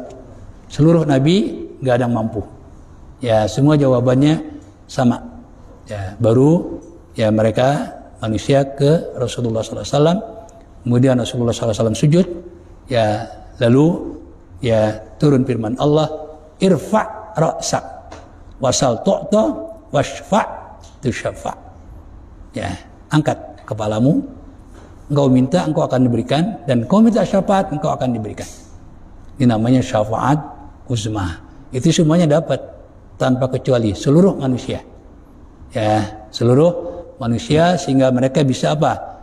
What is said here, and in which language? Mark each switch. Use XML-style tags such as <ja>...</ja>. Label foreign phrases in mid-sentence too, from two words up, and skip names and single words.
<id>Seluruh Nabi gak ada yang mampu. Ya, semua jawabannya sama. Ya, baru ya mereka manusia ke Rasulullah SAW. Kemudian Rasulullah SAW sujud. Ya, lalu ya turun firman Allah,</id> <ar>ارفع رأسك وسل تعط واشفع تشفع.</ar> <id>Ya, angkat kepalamu, engkau minta, engkau akan diberikan, dan kau minta syafaat, engkau akan diberikan. Ini namanya syafaat uzma. Itu semuanya dapat tanpa kecuali seluruh manusia. Ya, seluruh manusia, sehingga mereka bisa apa?</id>